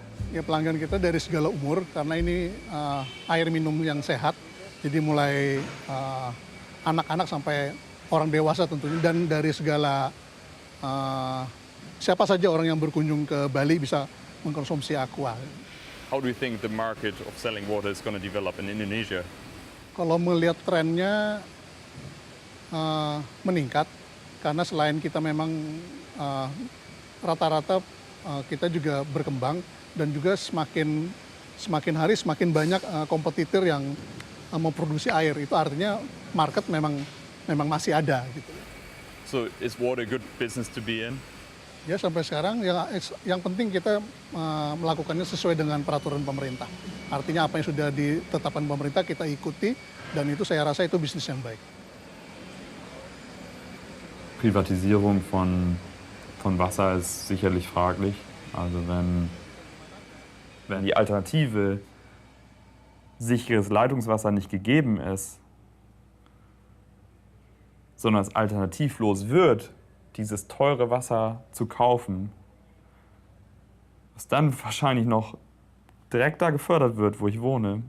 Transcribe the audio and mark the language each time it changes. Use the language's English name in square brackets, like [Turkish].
[Indonesian] Ya pelanggan kita dari segala umur karena ini air minum yang sehat. Jadi mulai anak-anak sampai orang dewasa tentunya dan dari segala siapa saja orang yang berkunjung ke Bali bisa mengkonsumsi aqua. [English] How do you think the market of selling water is going to develop in Indonesia? [Indonesian] Kalau melihat trennya meningkat karena selain kita memang rata-rata kita juga berkembang dan juga semakin hari semakin banyak kompetitor yang memproduksi air. Itu artinya market memang masih ada gitu. [English] So is water a good business to be in? [Indonesian] Ya sampai sekarang yang penting kita melakukannya sesuai dengan peraturan pemerintah. Artinya apa yang sudah ditetapkan pemerintah kita ikuti dan itu saya rasa itu bisnis yang baik. [German] Privatisierung von Wasser ist sicherlich fraglich. Also wenn die Alternative sicheres Leitungswasser nicht gegeben ist, sondern es alternativlos wird, dieses teure Wasser zu kaufen, was dann wahrscheinlich noch direkt da gefördert wird, wo ich wohne.